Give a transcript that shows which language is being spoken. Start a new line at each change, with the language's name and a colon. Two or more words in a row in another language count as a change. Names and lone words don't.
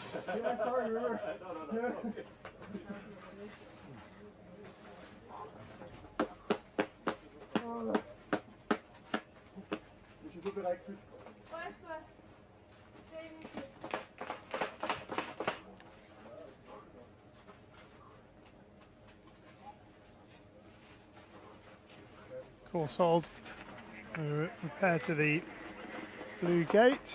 English: Yeah, sorry, River.
Danish: Hvis je så bliver rigtig fyldt.
English: Course hold. Repair to the blue gate.